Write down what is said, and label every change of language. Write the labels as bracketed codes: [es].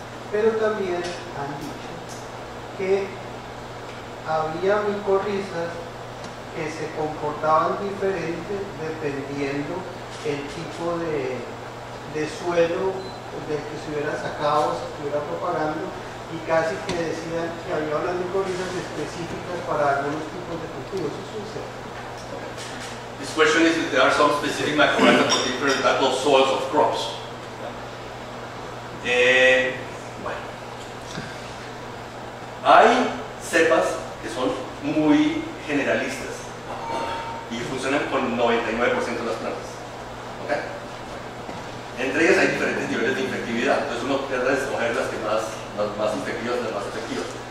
[es] Pero también han dicho que había micorrizas que se comportaban diferente dependiendo el tipo de suelo del que se hubiera sacado, se estuviera propagando, y casi que decían que había unas micorrizas específicas para algunos tipos de cultivos. Eso es cierto. [en] This question is if there are some specific mycorrhiza for different types of soils of crops. [es] Bueno, hay cepas que son muy generalistas y funcionan con 99% de las plantas. ¿Okay? Entre ellas hay diferentes niveles de infectividad, entonces uno trata de escoger las que más efectivas, las más efectivas.